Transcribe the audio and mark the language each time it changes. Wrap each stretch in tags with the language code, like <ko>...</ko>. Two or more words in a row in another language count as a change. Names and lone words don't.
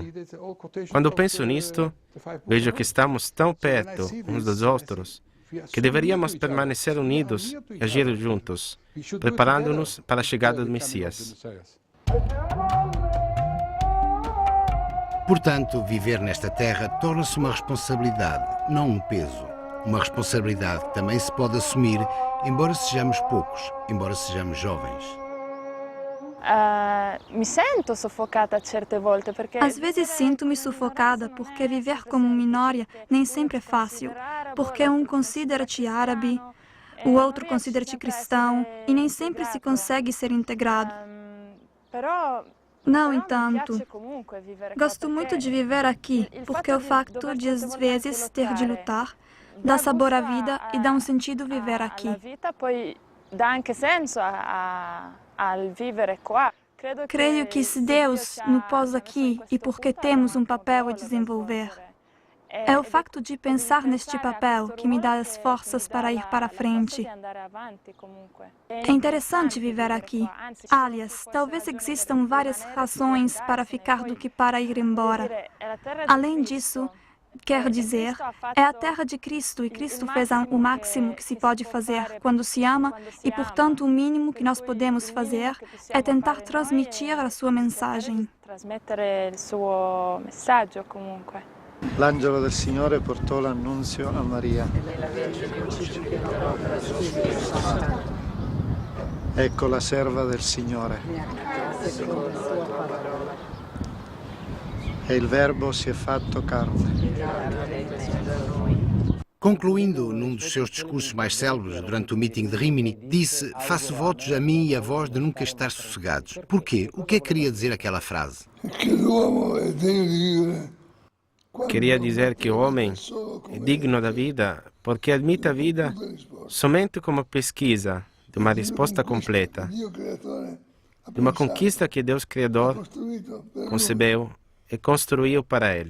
<pt>Quando penso nisto, vejo que estamos tão perto uns dos outros que deveríamos permanecer unidos e agir juntos, preparando-nos para a chegada do Messias. Portanto, viver nesta terra torna-se uma responsabilidade, não um peso. Uma responsabilidade que também se pode assumir, embora sejamos poucos, embora sejamos jovens.</pt> <it>Mi sento soffocata certe volte perché...</it> <pt>Às vezes sinto-me sufocada porque viver como minória nem sempre é fácil, porque um considera-te árabe, o outro considera-te cristão e nem sempre se consegue ser integrado. No entanto, gosto muito de viver aqui, porque o facto de às vezes ter de lutar dá sabor à vida e dá um sentido viver aqui.</pt> <it>Dá anche senso al vivere qua.</it> <pt>Creio que se Deus nos pôs aqui e porque temos um papel a desenvolver. É o facto de pensar neste papel que me dá as forças para ir para frente. É interessante viver aqui. Aliás, talvez existam várias razões para ficar do que para ir embora. Além disso, quer dizer, é a terra de Cristo e Cristo fez o máximo que se pode fazer quando se ama e, portanto, o mínimo que nós podemos fazer é tentar transmitir a sua mensagem.</pt> <it>L'angelo del Signore portò l'annunzio a Maria. Ecco la serva del Signore. E il Verbo si è fatto carne.</it> <pt>Concluindo num dos seus discursos mais célebres durante o meeting de Rimini, disse: faço votos a mim e a vós de nunca estar sossegados. Porquê? O que é que queria dizer aquela frase? Queria dizer que o homem é digno da vida porque admite a vida somente como pesquisa de uma resposta completa, de uma conquista que Deus Criador concebeu e construiu para ele.</pt>